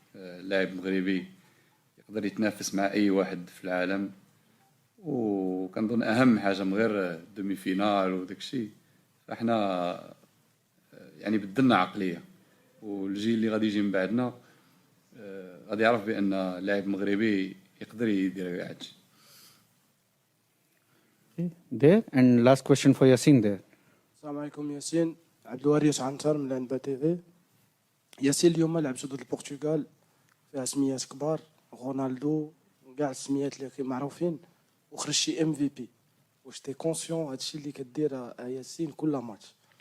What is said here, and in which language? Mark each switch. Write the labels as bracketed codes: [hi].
[ar] اللاعب مغربي يقدر يتنافس مع اي واحد في العالم، وكنظن اهم حاجه من غير دومي فينال وداكشي، فاحنا يعني بدلنا عقليه، والجيل اللي غادي يجي من بعدنا غادي يعرف بان اللاعب مغربي يقدر يدير كاع هادشي. [en] There and last question for Yassin there. [ar] السلام عليكم ياسين. عبد الوارث عنتر من الانبا تي في. ياسين، اليوم لعبتوا ضد البرتغال فيها سميات كبار، رونالدو وكاع السميات اللي معروفين، وخرجتي ام في بي. واش [fr] تي كونسيون [ar] هادشي اللي كدير ياسين كل ماتش؟